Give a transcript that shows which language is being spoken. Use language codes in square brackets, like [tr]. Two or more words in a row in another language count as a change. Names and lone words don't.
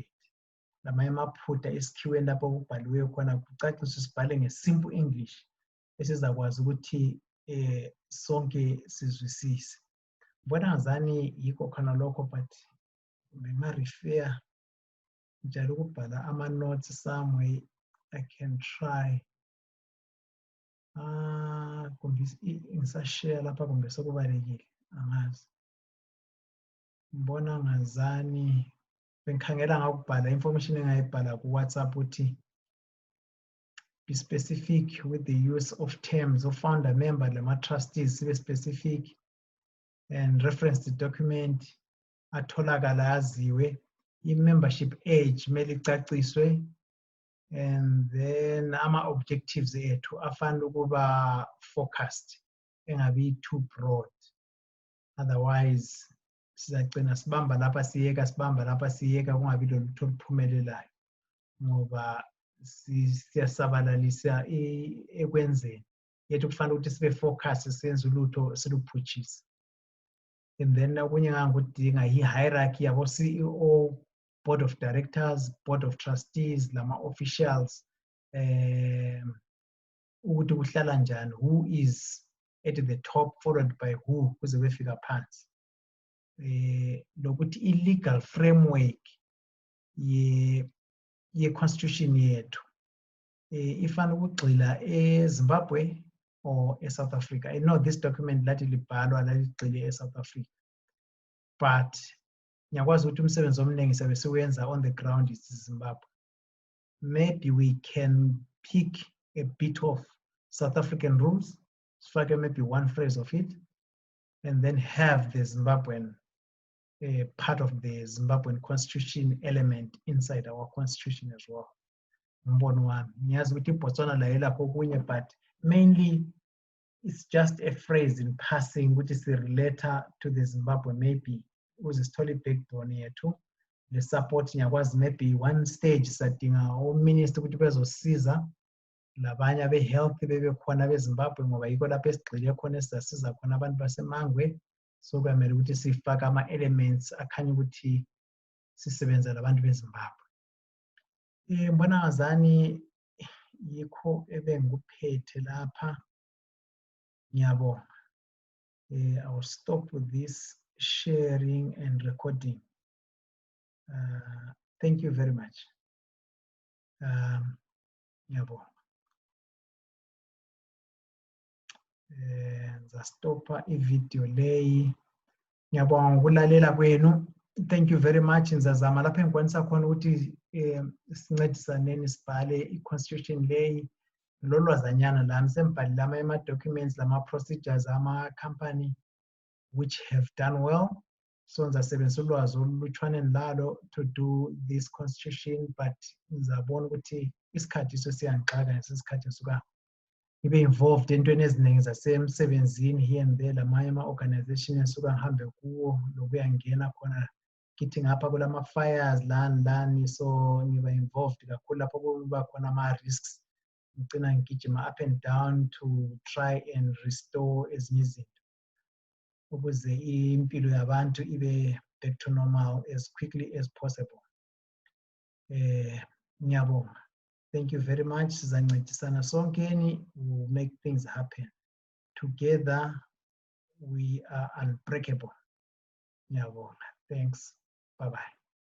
[nd] Lamanye amaphutha esikhiweni lapho kubhaliweyo khona kucaciswe sibhale nge- [en] simple English [nd] esizakwazi ukuthi sonke sizwisise. Ngibona ngazani yikho khona lokho but benga-refer njalo ukubhala ama-notes [en] somewhere I can try. [nd] Kumbe ngisashare lapha kumbe sekubalekile angazi. Ngibona ngazani bengikhangela ngakubhala information engayibhala ku-WhatsApp ukuthi [en] be specific with the use of terms of founder member [nd] lama-trustees sibe [en] specific and reference the document [nd] atholakala yaziwe, i-membership age kumele icaciswe, [en] and then [nd] ama-objectives ethu afanele ukuba focused engabi [en] too broad, [nd] otherwise sizagcina sibamba lapha siyeka sibamba lapha siyeka kungabi lolutho oluphumelelayo ngoba siyasabalalisa ekwenzeni yethu kufanele ukuthi sibe focus senze ulutho siluphutshise. [en] And then [nd] okunye ngangikudinga yi-hierarchy yabo CEO, [en] board of directors, board of trustees, [nd] lama-officials, ukuthi kuhlala njani, [en] who is at the top followed by who [nd] kuze befika phansi. Lokuthi i- [en] legal framework [nd] ye-constitution yethu ifanele ukugxila eZimbabwe or eSouth Africa. [en] I know this document [nd] lathi libhalwa laligxile eSouth Africa, but ngiyakwazi ukuthi umsebenzi omningi siyabe siwenza [en] on the ground is Zimbabwe. Maybe we can pick a bit of South African rules, sifake maybe one phrase of it, and then have the Zimbabwean part of the Zimbabwean constitution element inside our constitution as well. [nd] Mbono wami ngiyazi ukuthi iBotswana la yelapho okunye, [en] but mainly it's just a phrase in passing which is a relator to the Zimbabwe, maybe [nd] ukuze sithole i-backbone yethu le [en] support. [nd] Ngiyakwazi [en] maybe one stage [nd] sadinga o-minister ukuthi bezosiza labanye abe-health bebe khona beZimbabwe ngoba yikho lapho esigxile khona esizasiza khona abantu basemangwe. So kuyamele ukuthi sifake ama-elements akhanya ukuthi sisebenza labantu beZimbabwe. Ngibona ngazani yikho ebengikuphethe lapha. Ngiyabonga. [en] I will stop with this sharing and recording. Thank you very much. [nd] Ngiyabonga. Ngizastopha ivideo leyi. Ngiyabonga ukulalela kwenu. [en] Thank you very much. [nd] Ngizazama lapho engikwanisa khona ukuthi sincedisaneni sibhale i-constitution leyi. Lolwazanyana lami sembhalile ama-documents lama-procedures ama-company [en] which have done well. [nd] So ngizasebenzisa ulwazi olulutshwane lalo [en] to do this constitution, [nd] but ngizabona ukuthi isikhathi sesiyangixaka ngesikhathi ngisuka ngibe involved entweni eziningi zasemsebenzini [en] here and there, [nd] lamanye ama-organization ensuka ngihambe kuwo lokuya ngena khona kithi ngapha kulama-fires lani, so ngiba involved kakhulu lapho kuba khona ama-risks. Ngicina ngigijima [en] up and down to try and restore [nd] ezinye izinto ukuze impilo yabantu ibe [en] back to normal as quickly as possible. [nd] Ngiyabonga. [en] Thank you very much. [nd] Sizancedisana sonkeni, [en] we'll make things happen. Together, we are unbreakable. [nd] Ngiyabonga. [en] Thanks. Bye-bye.